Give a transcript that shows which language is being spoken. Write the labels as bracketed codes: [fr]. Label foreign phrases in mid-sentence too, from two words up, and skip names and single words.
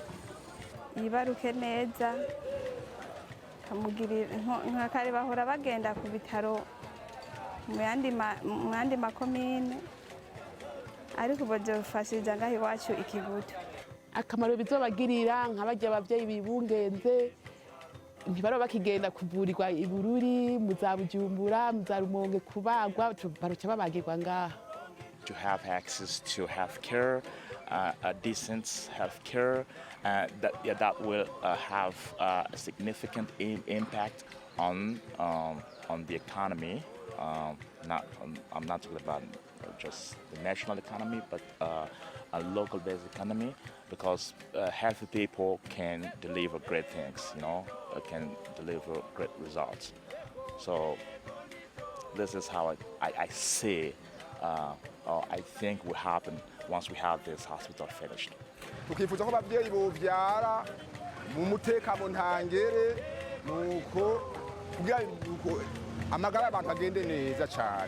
[rn] yibaruke neza kamugirira nka kare bahora bagenda ku bitaro mu yandi makomine ariko ubu byofashije ngaho iwacu Ikigutu. Akamaro bizobagirira nk'abajya abavyeyi bibungenze ntibaro bakigenda kuvurirwa i Bururi mu za Bujumbura mu za Rumonge kubagwa baruca babagirwa ngaha. [en] To have access to health care, a decent health care, that will have a significant impact on the economy. I'm not talking about just the national economy, but a local-based economy, because healthy people can deliver great things, can deliver great results. So this is how I see, or I think will happen once we have this hospital finished. [rn] tukifuza ko abavyeyi bovyara mu mutekano ntangere nuko kugira amagara y'abantu agende neza cyane.